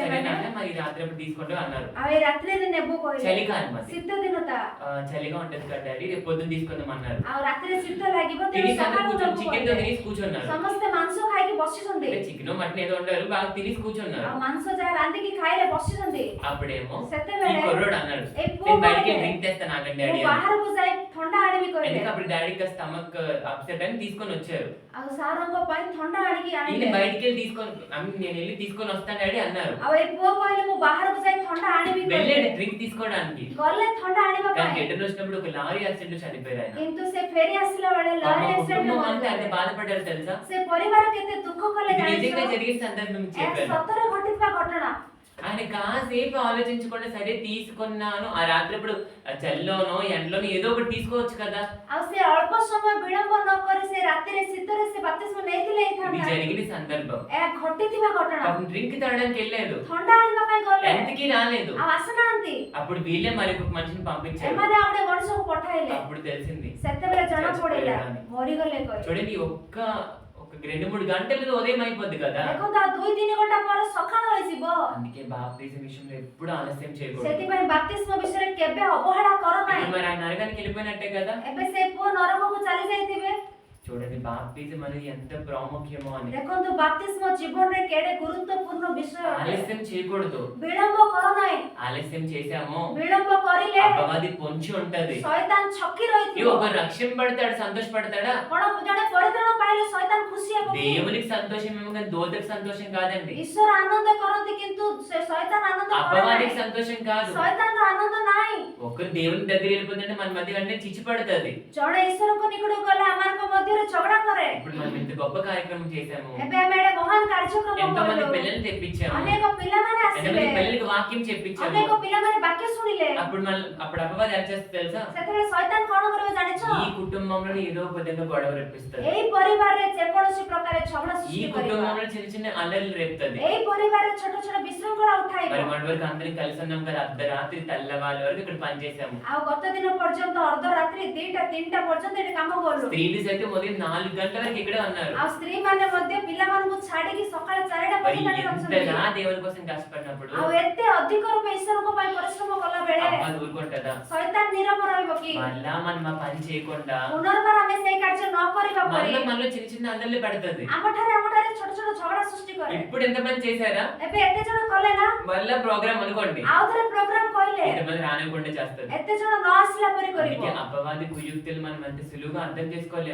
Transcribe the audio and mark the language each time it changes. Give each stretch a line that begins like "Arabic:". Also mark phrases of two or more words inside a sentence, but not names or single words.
Telugu: సరే
Odia: ମାନେ
Telugu: నాన్న మరి రాత్రి అప్పుడు తీసుకుంటాం అన్నారు.
Odia: ଆଉ ଏ ରାତ୍ରିରେ ନେବୁ କହିଲେ।
Telugu: చలికాలం అది,
Odia: ଶୀତ ଦିନ ତା।
Telugu: చలిగా ఉంటది కదా డాడీ, రేపు పొద్దున్న తీసుకుందాం అన్నారు.
Odia: ଆଉ ରାତିରେ ଶୀତ ଲାଗିବ, ତେଣୁ
Telugu: తినేసి అందరూ
Odia: ସକାଳୁ
Telugu: కూర్చొని
Odia: ନେବୁ
Telugu: చికెన్ తో
Odia: କହିଲେ।
Telugu: తినేసి కూర్చున్నారు.
Odia: ସମସ୍ତେ ମାଂସ ଖାଇକି ବସିଛନ୍ତି।
Telugu: చికెన్ మటన్ ఏదో వండారు, బాగా తినేసి కూర్చున్నారు.
Odia: ଆଉ ମାଂସ ଯାହା ରାନ୍ଧିକି ଖାଇଲେ ବସିଛନ୍ତି।
Telugu: అప్పుడేమో ఈ
Odia: ସେତେବେଳେ
Telugu: కుర్రోడు అన్నాడు,
Odia: ଏ ପୁଅ
Telugu: నేను బయటికి
Odia: କହିଲେ,
Telugu: డ్రింక్ తెస్తాను ఆగండి
Odia: ମୁଁ
Telugu: డాడీ అని.
Odia: ବାହାରକୁ ଯାଇ ଥଣ୍ଡା ଆଣିବି କହିଲେ।
Telugu: ఎందుకు అప్పుడు డాడీకి
English: stomach upset
Telugu: అని తీసుకొని వచ్చారు.
Odia: ଆଉ ସାରଙ୍କ ପାଇଁ ଥଣ୍ଡା ଆଣିକି
Telugu: ఈయన
Odia: ଆଣିଲେ।
Telugu: బయటికి వెళ్ళి తీసుకొని నేను వెళ్ళి తీసుకొని వస్తాను డాడీ అన్నారు.
Odia: ଆଉ ଏ ପୁଅ କହିଲେ ମୁଁ ବାହାରକୁ ଯାଇ ଥଣ୍ଡା ଆଣିବି କହିଲେ।
Telugu: వెళ్ళాడు డ్రింక్ తీసుకోవడానికి.
Odia: ଗଲେ ଥଣ୍ଡା ଆଣିବା
Telugu: కానీ
Odia: ପାଇଁ।
Telugu: రిటర్న్ వచ్చినప్పుడు ఒక
English: lorry accident
Telugu: లో చనిపోయారు ఆయన.
Odia: କିନ୍ତୁ ସେ ଫେରି ଆସିଲା ବେଳେ ଲରି
Telugu: పాపం
Odia: ଆକ୍ସିଡେଣ୍ଟରେ
Telugu: కుటుంబం అంతా ఎంత
Odia: ମରିଗଲେ।
Telugu: బాధపడ్డారు తెలుసా?
Odia: ସେ ପରିବାର କେତେ ଦୁଃଖ କଲେ
Telugu: ఇది నిజంగా
Odia: ଜାଣିଛ?
Telugu: జరిగిన సందర్భం
Odia: ଏହା
Telugu: చెప్పాను.
Odia: ସତରେ ଘଟିଥିବା ଘଟଣା।
Telugu: ఆయన కాసేపు ఆలోచించకుండా సరే తీసుకున్నాను, ఆ రాత్రి ఇప్పుడు చలిలోనో ఎండలోనో ఏదో ఒకటి తీసుకోవచ్చు కదా.
Odia: ଆଉ ସେ ଅଳ୍ପ ସମୟ ବିଳମ୍ବ ନ କରି ସେ ରାତିରେ ଶୀତରେ ସେ ବାପ୍ତିସ୍ମ ନେଇଥିଲେ
Telugu: ఇది
Odia: ହେଇଥାନ୍ତା।
Telugu: జరిగిన సందర్భం.
Odia: ଏହା ଘଟିଥିବା ଘଟଣା।
Telugu: పాపం డ్రింక్ తాగడానికి వెళ్ళాడు,
Odia: ଥଣ୍ଡା ଆଣିବା ପାଇଁ ଗଲେ,
Telugu: ఎంతకీ రాలేదు.
Odia: ଆଉ ଆସିନାହାନ୍ତି।
Telugu: అప్పుడు వీళ్ళే మరి ఒక మనిషిని పంపించారు.
Odia: ଏମାନେ ଆଉ ଗୋଟେ ମଣିଷକୁ ପଠାଇଲେ।
Telugu: అప్పుడు తెలిసింది.
Odia: ସେତେବେଳେ ଜଣା ପଡିଲା
Telugu: చచ్చిపోయాడని.
Odia: ମରିଗଲେ କହିଲେ।
Telugu: చూడండి, ఒక్క 2-3 గంటలు ఉదయం అయిపోద్ది కదా.
Odia: ଦେଖନ୍ତୁ ଆଉ 2-3 ଘଣ୍ଟା ପରେ ସକାଳ ହୋଇଯିବ।
Telugu: అందుకే బాప్తిజం విషయంలో ఎప్పుడు ఆలస్యం చేయకూడదు.
Odia: ସେଥିପାଇଁ ବାପ୍ତିସ୍ମ ବିଷୟରେ କେବେ ଅବହେଳା କର ନାହିଁ।
Telugu: ఇప్పుడు మరి ఆ నరకానికి వెళ్ళిపోయినట్టే కదా.
Odia: ଏବେ ସେ ପୁଅ ନରକକୁ ଚାଲି ଯାଇଥିବେ।
Telugu: చూడండి బాప్తిజం అనేది ఎంత ప్రాముఖ్యమో అని.
Odia: ଦେଖନ୍ତୁ ବାପ୍ତିସ୍ମ ଜୀବନରେ କେଡେ ଗୁରୁତ୍ୱପୂର୍ଣ୍ଣ ବିଷୟ ଅଟେ।
Telugu: ఆలస్యం చేయకూడదు.
Odia: ବିଳମ୍ବ କର ନାହିଁ।
Telugu: ఆలస్యం చేశామో
Odia: ବିଳମ୍ବ କରିଲେ
Telugu: అపవాది పొంచి ఉంటది.
Odia: ଶୈତାନ ଛକି
Telugu: ఈ
Odia: ରହିଥିବ।
Telugu: ఒక రక్షణ పడతాడు, సంతోషపడతాడా?
Odia: କଣ ଜଣେ ପରିତ୍ରାଣ ପାଇଲେ ଶୈତାନ ଖୁସି ହେବ କି?
Telugu: దేవునికి సంతోషం ఏమో కానీ దోతకి సంతోషం కాదండి.
Odia: ଈଶ୍ୱର ଆନନ୍ଦ କରନ୍ତି, କିନ୍ତୁ ସେ ଶୈତାନ ଆନନ୍ଦ କରେ
Telugu: అపవాదికి
Odia: ନାହିଁ।
Telugu: సంతోషం కాదు.
Odia: ଶୈତାନର ଆନନ୍ଦ ନାହିଁ।
Telugu: ఒకరు దేవుని దగ్గర వెళ్ళిపోతుంటే మన మధ్య వెంటనే చిచ్చి పడుతుంది.
Odia: ଜଣେ ଈଶ୍ୱରଙ୍କ ନିକଟକୁ ଗଲେ ଆମମାନଙ୍କ ମଧ୍ୟରେ ଝଗଡ଼ା କରେ।
Telugu: ఇప్పుడు మనం ఇంత గొప్ప కార్యక్రమం చేశాము,
Odia: ଏବେ ଆମେ ଏଡେ ମହାନ କାର୍ଯ୍ୟକ୍ରମ
Telugu: ఎంతో మంది
Odia: କଲୁ।
Telugu: పిల్లల్ని తెప్పించాము,
Odia: ଅନେକ ପିଲାମାନେ ଆସିଲେ।
Telugu: ఎంతమంది పిల్లలకి వాక్యం చెప్పించాము.
Odia: ଅନେକ ପିଲାମାନେ ବାକ୍ୟ ଶୁଣିଲେ।
Telugu: అప్పుడు అపవాది ఎలా చేస్తుంది తెలుసా?
Odia: ସେତେବେଳେ ଶୈତାନ କଣ କରିବ ଜାଣିଛ?
Telugu: ఈ కుటుంబంలో ఏదో ఒక విధంగా గొడవ రేపిస్తుంది.
Odia: ଏଇ ପରିବାରରେ ଯେକୌଣସି ପ୍ରକାର ଝଗଡ଼ା
Telugu: ఈ
Odia: ସୃଷ୍ଟି କରିବା।
Telugu: కుటుంబంలో చిన్న చిన్న అల్లర్లు రేపుతుంది.
Odia: ଏଇ ପରିବାରରେ ଛୋଟ ଛୋଟ ବିଶୃଙ୍ଖଳା ଉଠାଇବ।
Telugu: మరి మన వరకు అందరం కలిసి ఉన్నాం కదా, అర్ధరాత్రి తెల్లవాళ్ళ వరకు ఇక్కడ పని చేసాము.
Odia: ଆଉ ଗତ ଦିନ పର୍ଯ୍ୟନ୍ତ ଅର୍ଦ୍ଧରାତ୍ରି 2ଟା 3ଟା పର୍ଯ୍ୟନ୍ତ ଏଠି କାମ କଲୁ।
Telugu: స్త్రీలు సైతం ఉదయం 4 గంటల వరకు ఇక్కడే ఉన్నారు.
Odia: ଆଉ ସ୍ତ୍ରୀ ମାନେ ମଧ୍ୟ ପିଲାମାନଙ୍କୁ ଛାଡିକି ସକାଳ 4ଟା
Telugu: మరి
Odia: ପର୍ଯ୍ୟନ୍ତ ଏଠି ଅଛନ୍ତି।
Telugu: ఎంతగా దేవుని కోసం కష్టపడినప్పుడు
Odia: ଆଉ ଏତେ ଅଧିକ ରୂପେ ଈଶ୍ୱରଙ୍କ ପାଇଁ ପରିଶ୍ରମ କଲା ବେଳେ
Telugu: అపవాది ఊరుకుంటుందా?
Odia: ଶୈତାନ ନୀରବ ରହିବ କି?
Telugu: మళ్ళా మనం ఆ పని చేయకుండా
Odia: ପୁନର୍ବାର ଆମେ ସେଇ କାର୍ଯ୍ୟ ନ କରିବା ପରି
Telugu: మళ్ళీ మనలో చిన్న చిన్న అల్లర్లు పెడుతుంది.
Odia: ଆମଠାରେ ଛୋଟ ଛୋଟ ଝଗଡ଼ା ସୃଷ୍ଟି କରେ।
Telugu: ఇప్పుడు ఎంత పని చేశారా?
Odia: ଏବେ ଏତେ ଜଣ କଲେ ନା?
Telugu: మళ్ళా ప్రోగ్రామ్ అనుకోండి,
Odia: ଆଉ ଥରେ ପ୍ରୋଗ୍ରାମ କହିଲେ
Telugu: ఇంతమంది రానివ్వకుండా చేస్తారు.
Odia: ଏତେ ଜଣ ନ ଆସିଲା ପରି କରିବ।
Telugu: అందుకే అపవాది కుయుక్తులు మనం అంత సులువుగా అర్థం చేసుకోలేము.